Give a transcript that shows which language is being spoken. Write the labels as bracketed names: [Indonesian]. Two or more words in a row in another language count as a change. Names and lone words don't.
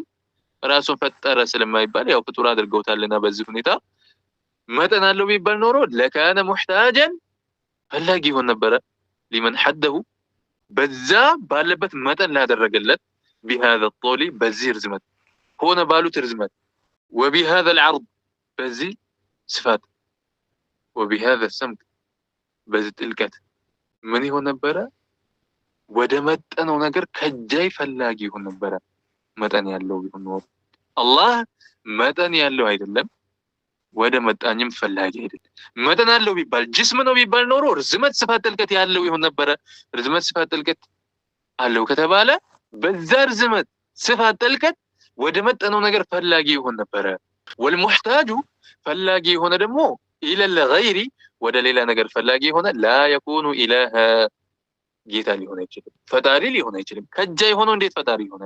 [Amharic] ራሱን ፈጠረ ስለማይባል ያው ፍጡር አድርገውታልና በዚህ ሁኔታ መጠን አለው ቢባል ኖሮ [Arabic] لكان محتاجا [Amharic] ፈላጊ ይሆን ነበረ [Arabic] لمن حده [Amharic] በዛ ባለበት መጠን ላደረገለት [Arabic] بهذا الطول [Amharic] በዚህ ርዝመት ሆነ ባሉት ርዝመት [Arabic] وبهذا العرض [Amharic] በዚህ ስፋት [Arabic] وبهذا السمك [Amharic] በዚህ ጥልቀት ምን ይሆን ነበረ? ወደ መጠነው ነገር ከጃይ ፈላጊ ይሆን ነበረ። መጠን ያለው ቢሆን ኖሮ አላህ መጠን ያለው አይደለም፣ ወደ መጣኝም ፈላጊ አይደለም። መጠን አለው ቢባል ጅስም ነው ቢባል ኖሮ ርዝመት፣ ስፋት፣ ጥልቀት ያለው ይሆን ነበረ። ርዝመት፣ ስፋት፣ ጥልቀት አለው ከተባለ በዛ ርዝመት፣ ስፋት፣ ጥልቀት ወደ መጠነው ነገር ፈላጊ ይሆን ነበረ። ወልሙሕታጁ ፈላጊ የሆነ ደግሞ [Arabic] إلى الغير [Amharic] ወደ ሌላ ነገር ፈላጊ የሆነ [Arabic] لا يكون إلها [Amharic] ጌታ ሊሆን አይችልም፣ ፈጣሪ ሊሆን አይችልም። ከጃ የሆነው እንዴት ፈጣሪ ይሆናል?